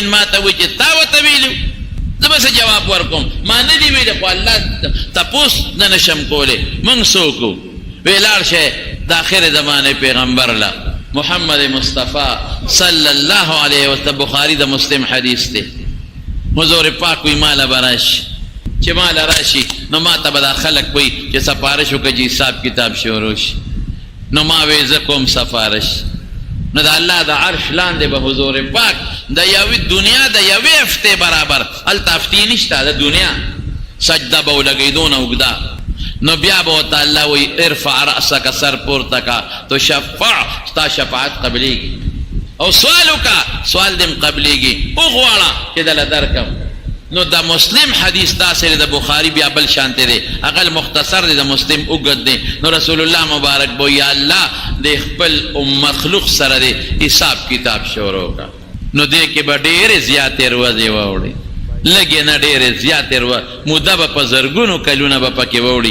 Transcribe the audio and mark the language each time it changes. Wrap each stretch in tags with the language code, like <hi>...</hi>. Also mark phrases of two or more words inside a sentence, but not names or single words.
<ps>ما ته وایي چې تا ورته ویلي زه به څه جواب ورکوم ما نه دي ویلي خو الله تپوس نه نشم کولی موږ څوک وو وی لاړ شئ د آخر زمانې پیغمبر له محمد مصطفی</ps> <ar>صلی الله علیه وسلم</ar> <ps>بخاري د مسلم حدیث دی حضور پاک وی مالا براشي چې مالا راشي نو ما ته به دا خلک وایي چې سفارش وکړه چې حساب کتاب شروع شي نو ما وی زه کوم سفارش نو د الله د عرش لاندې به حضور پاک د یوې دنیا د یوې هفتې برابر هلته هفتې نشته د دنیا سجده به ولګېدو نه اوږده نو بیا به ورته الله وایي</ps> <ar>ارفع رأسک</ar> <ps>سر پورته کا تو شفع ستا شفاعت قبلیږي او سوال وکړه سوال دې م قبلیږي وغواړه چې دله درکم نو د مسلم حدیث داسې د بخاری بیا بل شانته دی اقل مختصر دی د مسلم اوږد دی نو رسول الله مبارک بو یا الله د خپل مخلوق سره دی حساب کتاب شروع کا نو دې کې به ډېرې زیاتې ورځې واوړي لږې نه ډېرې زیاتې موده به په زرګونو کلونه به پکې واوړي</ps>